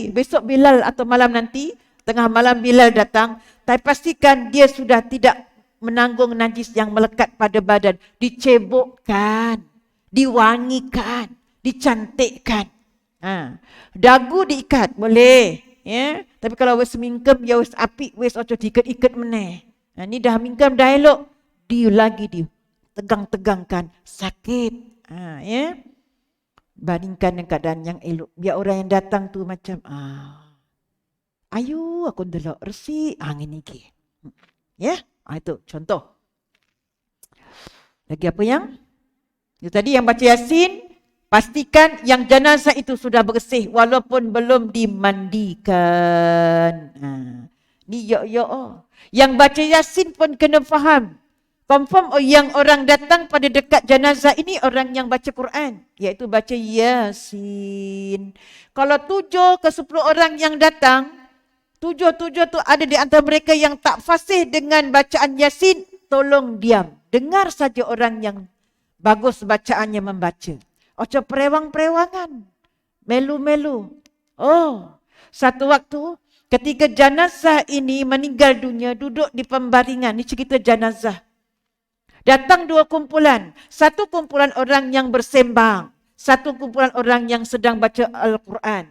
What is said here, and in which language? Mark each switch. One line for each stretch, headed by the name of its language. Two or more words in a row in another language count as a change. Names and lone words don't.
Malay: Besok Bilal atau malam nanti. Tengah malam Bilal datang. Tapi pastikan dia sudah tidak menanggung najis yang melekat pada badan. Dicebokkan, diwangikan, dicantikkan. Dagu diikat, boleh.
Javanese: Ya, tapi kalau wis mingkem, ya wis apik, wis ojo diikat-ikat meneh.
Malay: Ni dah mingkem, dah elok, lagi tegang-tegangkan, sakit. Ya. Bandingkan dengan keadaan yang elok. Biar orang yang datang tu macam,
Javanese: ayu aku delok resik angin iki.
Malay: Ya, itu contoh. Lagi apa yang? Itu tadi yang baca Yasin, pastikan yang jenazah itu sudah bersih walaupun belum dimandikan. Ni Yang baca Yasin pun kena faham. Confirm yang orang datang pada dekat jenazah ini orang yang baca Quran, iaitu baca Yasin. Kalau 7 ke 10 orang yang datang, 7 tu ada di antara mereka yang tak fasih dengan bacaan Yasin, tolong diam. Dengar saja orang yang bagus bacaannya membaca.
Javanese: Ojo perewang-perewangan, melu-melu.
Malay: Satu waktu ketika jenazah ini meninggal dunia, duduk di pembaringan, ni cerita jenazah. Datang 2 kumpulan. Satu kumpulan orang yang bersembang. Satu kumpulan orang yang sedang baca Al-Quran.